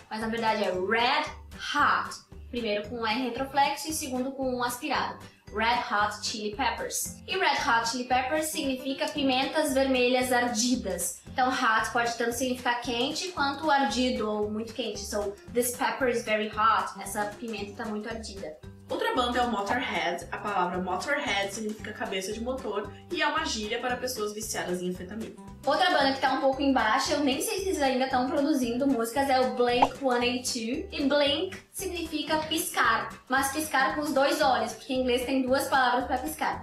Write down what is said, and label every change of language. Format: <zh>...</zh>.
<pt>Mas na verdade é Red Hot. Primeiro com um R retroflexo e segundo com um aspirado. Red Hot Chili Peppers. E Red Hot Chili Peppers significa pimentas vermelhas ardidas. Então hot pode tanto significar quente quanto ardido ou muito quente.</pt> <en>So, this pepper is very hot.</en> <pt>Essa pimenta está muito ardida. Outra banda é o Motorhead. A palavra Motorhead significa cabeça de motor e é uma gíria para pessoas viciadas em anfetamina. Outra banda que tá um pouco embaixo, eu nem sei se eles ainda estão produzindo músicas, é o Blink-182. E Blink significa piscar, mas piscar com os dois olhos, porque em inglês tem duas palavras para piscar.</pt>